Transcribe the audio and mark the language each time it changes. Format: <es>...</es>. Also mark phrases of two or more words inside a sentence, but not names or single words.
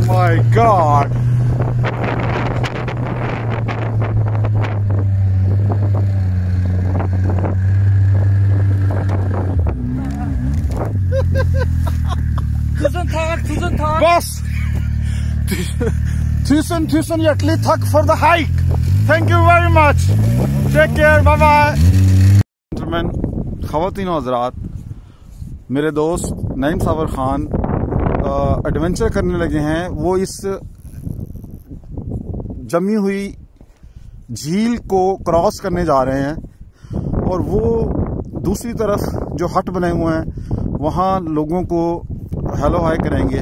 <en>my God.</en> <no>Tusen takk. Boss, tusen hjertelig takk for</no> <en>the hike. Thank you very much. Take care. Bye bye. Gentlemen,</en> <ur>خواتین اور حضرات، میرے دوست نعیم صابر خان ایڈونچر کرنے لگے ہیں. وہ اس جمی ہوئی جھیل کو کراس کرنے جا رہے ہیں اور وہ دوسری طرف جو ہٹ بنے ہوئے ہیں وہاں لوگوں کو</ur> <en>hello hi</en> <ur>کریں گے.</ur>